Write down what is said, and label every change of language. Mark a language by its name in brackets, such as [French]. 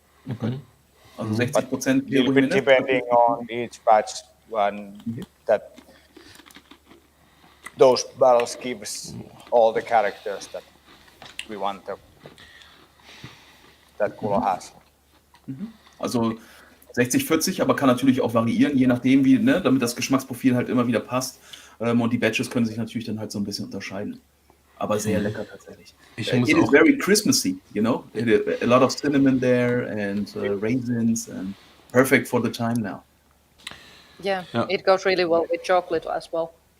[German] Okay. Also 60% [English] A little bit depending on each batch, and that those barrels gives all the characters that we want that Kulo has. [German] Also 60-40, aber kann natürlich auch variieren, je nachdem, wie, ne, damit das Geschmacksprofil halt immer wieder passt. Und die Batches können sich natürlich dann halt so ein bisschen unterscheiden. Aber sehr lecker tatsächlich. [English] It is very Christmassy, you know? A lot of cinnamon there and raisins and perfect for the time now. Yeah, [German] Ja. [English] it goes really well with chocolate as well.